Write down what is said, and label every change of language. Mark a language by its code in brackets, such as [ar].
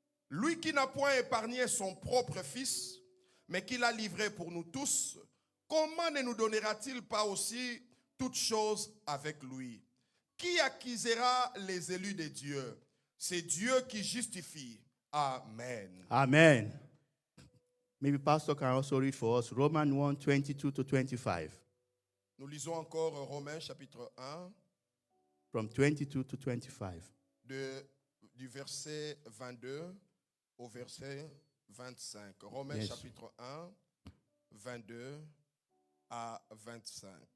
[fr] Lui qui n'a point épargné son propre Fils, mais qui l'a livré pour nous tous, comment ne nous donnera-t-il pas aussi toutes choses avec lui? Qui accusera les élus de Dieu? C'est Dieu qui justifie. Amen. Amen. [en] Maybe Pastor can also read for us Romans 1, 22 to 25. [fr] Nous lisons encore Romains chapitre 1, [en] From 22 to 25. [fr] du verset 22 au verset 25. Romains [en] Yes. [fr] chapitre 1, 22 à 25.